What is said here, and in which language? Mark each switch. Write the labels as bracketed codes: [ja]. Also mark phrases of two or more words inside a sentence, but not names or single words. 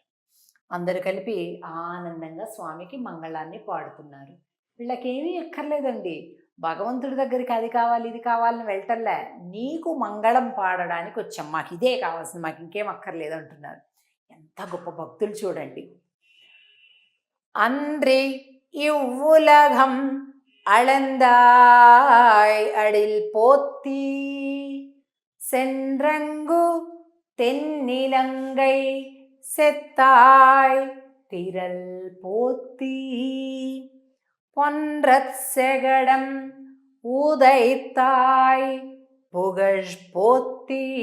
[te] అందరూ కలిపి ఆనందంగా స్వామికి మంగళాన్ని పాడుతున్నారు. వీళ్ళకేమీ ఎక్కర్లేదండి, భగవంతుడి దగ్గరికి అది కావాలి ఇది కావాలని వెళ్ళటంలే, నీకు మంగళం పాడడానికి వచ్చాం, మాకు ఇదే కావాల్సింది, మాకు ఇంకేం అక్కర్లేదు అంటున్నారు. ఎంత గొప్ప భక్తులు చూడండి. [ta] அன்றி இவ்வுலகம் அளந்தாய் அடில் போத்தி சென்றங்கு தென்னிலங்கை செத்தாய் திரள் போத்தி பொன்றச் செகடம் ஊதைத்தாய் புகழ் போத்தி